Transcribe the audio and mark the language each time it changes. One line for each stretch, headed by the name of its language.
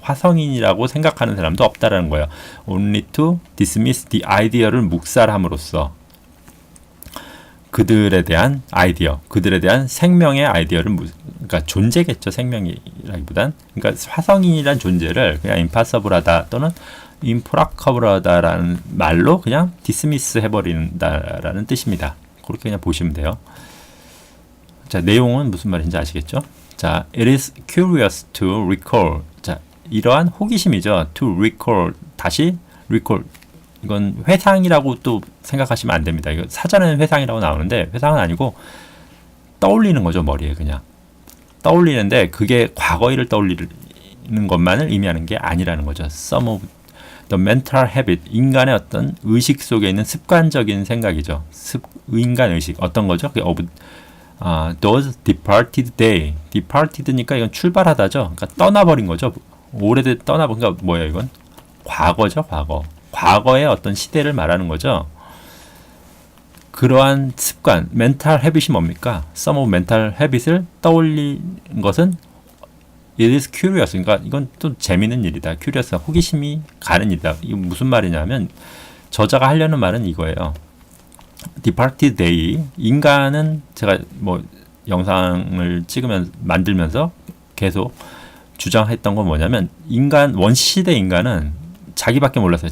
Korean: 화성인이라고 생각하는 사람도 없다라는 거예요.
English: Only to dismiss the idea
Korean: 를 묵살함으로써 그들에 대한 아이디어, 그들에 대한 생명의 아이디어를 그러니까 존재겠죠. 생명이라기보단. 그러니까 화성인이란 존재를 그냥 impossible하다 또는 improbable하다라는 말로 그냥 dismiss 해버린다라는 뜻입니다. 그렇게 그냥 보시면 돼요. 자, 내용은 무슨 말인지 아시겠죠?
English: 자, it is curious to recall.
Korean: 자, 이러한 호기심이죠.
English: to recall.
Korean: 다시 recall. 이건 회상이라고 또 생각하시면 안 됩니다. 이거 사전에는 회상이라고 나오는데 회상은 아니고 떠올리는 거죠. 머리에 그냥. 떠올리는데 그게 과거일을 떠올리는 것만을 의미하는 게 아니라는 거죠.
English: Some of the mental habit.
Korean: 인간의 어떤 의식 속에 있는 습관적인 생각이죠. 인간 의식. 어떤 거죠? 그게
English: of those departed day.
Korean: departed니까 이건 출발하다죠. 그러니까 떠나버린 거죠. 오래돼 떠나버린 거 뭐예요, 이건? 과거죠, 과거. 과거의 어떤 시대를 말하는 거죠. 그러한 습관, mental habit이 뭡니까?
English: some of mental habit
Korean: 을 떠올린 것은
English: it is curious.
Korean: 그러니까 이건 또 재미있는 일이다. curious, 호기심이 가는 일이다. 이게 무슨 말이냐면 저자가 하려는 말은 이거예요.
English: departed day.
Korean: 인간은 제가 뭐 영상을 만들면서 계속 주장했던 건 뭐냐면 원시시대 인간은 자기밖에 몰랐어요.